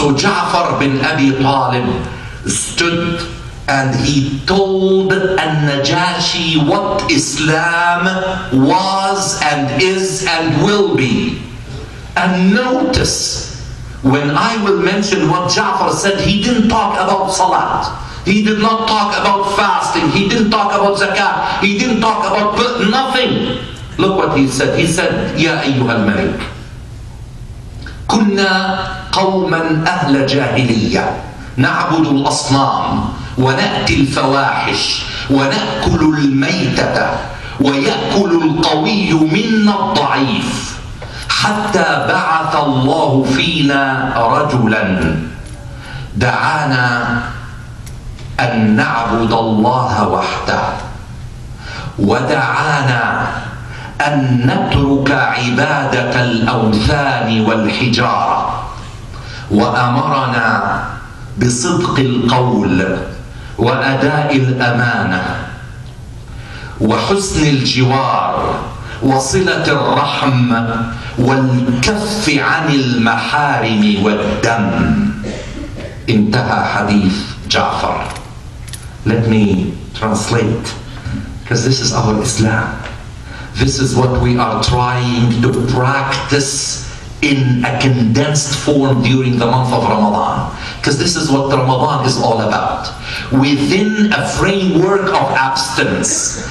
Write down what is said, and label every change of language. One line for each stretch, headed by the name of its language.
English: So Ja'far bin Abi Talib stood and he told Najashi what Islam was and is and will be. And notice, when I will mention what Ja'far said, he didn't talk about Salat. He did not talk about fasting. He didn't talk about Zakat. He didn't talk about nothing. Look what he said. He said,
Arabic: Ya ayyuhal malik, kunna qawman ahla jahiliya, na'budu al-asnam, ونأتي الفواحش ونأكل الميتة ويأكل القوي منا الضعيف حتى بعث الله فينا رجلا دعانا أن نعبد الله وحده ودعانا أن نترك عبادة الأوثان والحجارة وأمرنا بصدق القول وأداء الأمانة وحسن الجوار وصلة الرحم والكف عن المحارم والدم. انتهى حديث جعفر.
English: Let me translate, because this is our Islam. This is what we are trying to practice in a condensed form during the month of Ramadan. Because this is what Ramadan is all about. Within a framework of abstinence.